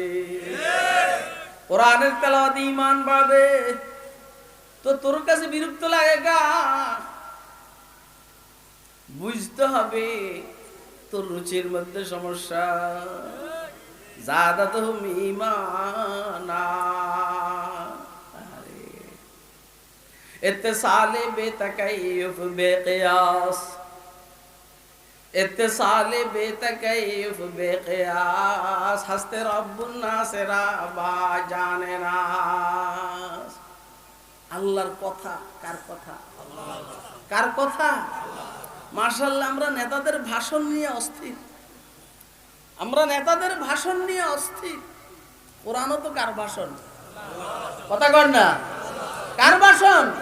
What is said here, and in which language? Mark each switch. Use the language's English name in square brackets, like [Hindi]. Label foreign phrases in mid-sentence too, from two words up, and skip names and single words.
[Bangla] কোরআনের তেলাওয়াতে ঈমান বাড়বে, তো তোর কাছে বিরক্ত লাগে কা? বুঝতে হবে তোর রুচির মধ্যে সমস্যা। [Arabic] زادتهم إيمانا. [Persian] اتصال بی‌تکیف بی‌قیاس، اتصال بی‌تکیف بی‌قیاس، هست رب الناس را با جان ناس. [Bangla] আল্লাহর কথা কার কথা? কার কথা? মাশাআল্লাহ, আমরা নেতাদের ভাষণ নিয়ে অস্থির, আমরা নেতাদের ভাষণ নিয়ে অস্থির। কোরআনও তো কার ভাষণ? কথা কর না, কার ভাষণ?